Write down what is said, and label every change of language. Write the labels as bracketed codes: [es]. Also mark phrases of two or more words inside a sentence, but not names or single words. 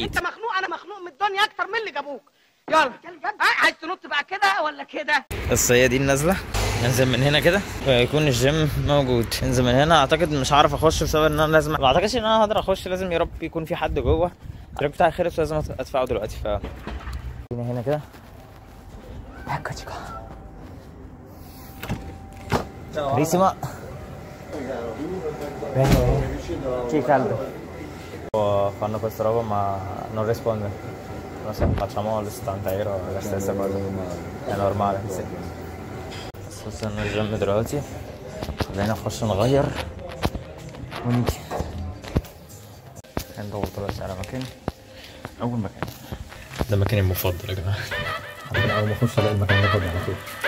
[ar] انت مخنوق، انا مخنوق من الدنيا اكتر من اللي جابوك. يلا عايز تنط بقى كده ولا كده؟ بس هي دي النازله. ننزل من هنا كده ويكون الجيم موجود. ننزل من هنا، اعتقد مش هعرف اخش بسبب ان انا لازم، ما اعتقدش ان انا هقدر اخش، لازم يا رب يكون في حد جوه. التراك بتاعي خلص ولازم ادفعه دلوقتي. ف هنا كده carissima. [it] Che caldo. Fanno questa roba ma non risponde. Non so, facciamo le 70 euro la stessa cosa. È normale, sì. [ar] وصلنا الجيم دلوقتي، خلينا نخش نغير ونيجي. ندور دلوقتي على مكان، أول مكان. ده مكاني المفضل يا جماعة. أول ما أخش ألاقي المكان ده فاضي على طول.